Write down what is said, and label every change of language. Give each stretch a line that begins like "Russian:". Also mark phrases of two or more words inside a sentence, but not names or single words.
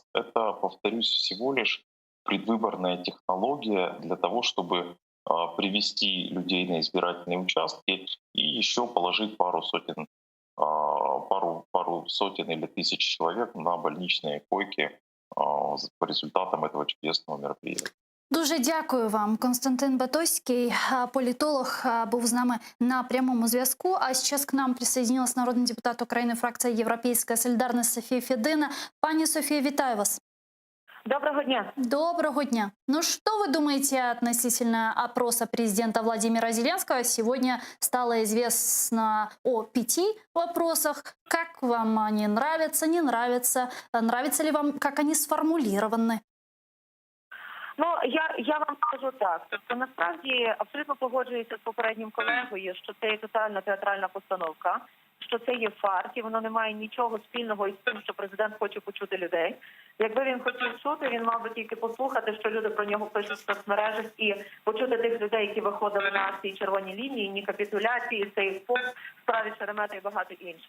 Russian: Это, повторюсь, всего лишь предвыборная технология для того, чтобы привести людей на избирательные участки и еще положить пару сотен или тысяч человек на больничные койки по результатам этого чудесного мероприятия.
Ukrainian: Дуже дякую вам. Константин Батоський, політолог, був з нами на прямому зв'язку.
Russian: А сейчас к нам присоединилась
Ukrainian: народний депутат України, фракція
Russian: «Європейська солідарність» Софія Федина.
Ukrainian: Пані Софія, вітаю вас. Доброго дня. Доброго дня.
Russian: Ну что вы думаете относительно опроса президента Владимира Зеленского? Сегодня стало известно о 5 вопросах. Как вам они нравятся, не нравятся? Нравится ли вам, как они сформулированы? Ну, я вам скажу так.
Ukrainian: Тобто, насправді, абсолютно погоджуюся з попереднім колегою, що це є тотальна театральна постановка, що це є фарс, і воно не має нічого спільного із тим, що президент хоче почути людей. Якби він хотів чути, він мав би тільки послухати, що люди про нього пишуть в соцмережах, і почути тих людей, які виходили на акції «Червоні лінії», ні капітуляції, сейф-пост, справі Шеремета і багато інших.